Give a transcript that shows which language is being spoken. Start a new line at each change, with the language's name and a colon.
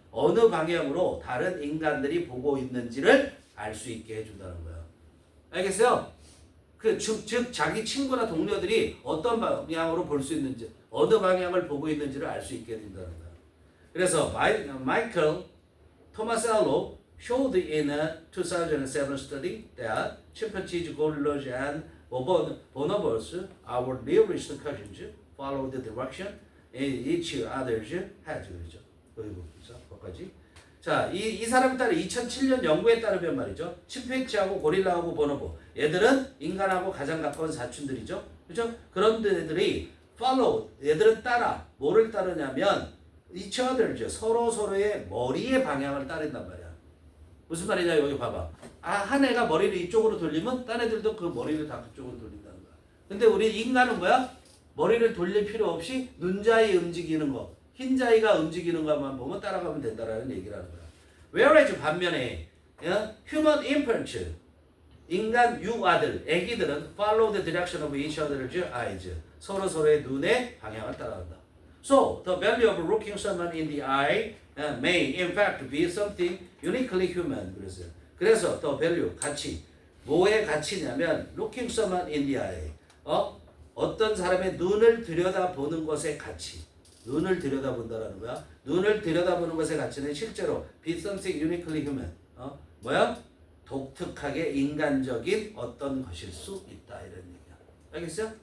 Korean: 어느 방향으로 다른 인간들이 보고 있는지를 알 수 있게 해준다는 거야. 알겠어요? 즉 자기 친구나 동료들이 어떤 방향으로 볼 수 있는지, 어느 방향을 보고 있는지를 알 수 있게 해준다는 거야. 그래서 마이클
English: 토마셀로 showed in a 2007 study that chimpanzees, gorillas, and bonobos, our nearest cousins, follow the direction each others has.
Korean: 그렇죠. 거기까지. 자, 이 사람에 따라 2007년 연구에 따르면 말이죠. 침팬지하고 고릴라하고 보노보. 얘들은 인간하고 가장 가까운 사촌들이죠. 그렇죠? 그런 애들이 follow, 얘들은 따라. 뭐를 따르냐면 each other죠. 서로의 머리의 방향을 따른단 말이야. 무슨 말이냐 여기 봐봐. 한 애가 머리를 이쪽으로 돌리면 딴 애들도 그 머리를 다 그쪽으로 돌린다는 거야. 근데 우리 인간은 뭐야? 머리를 돌릴 필요 없이 눈자위 움직이는 거, 흰자위가 움직이는 것만 보면 따라가면 된다라는 얘기를 하는 거야.
English: Whereas
Korean: 반면에
English: human infants,
Korean: 인간 유아들, 애기들은
English: follow the direction of each other's eyes,
Korean: 서로의 눈의 방향을 따라간다.
English: So the value of looking someone in the eye may in fact be something uniquely human.
Korean: 그래서 the value, 가치. 뭐의 가치냐면
English: looking someone in the eye.
Korean: 어떤 사람의 눈을 들여다보는 것의 가치. 눈을 들여다본다라는 거야. 눈을 들여다보는 것의 가치는 실제로
English: be something uniquely human.
Korean: 뭐야? 독특하게 인간적인 어떤 것일 수 있다 이런 얘기야. 알겠어요?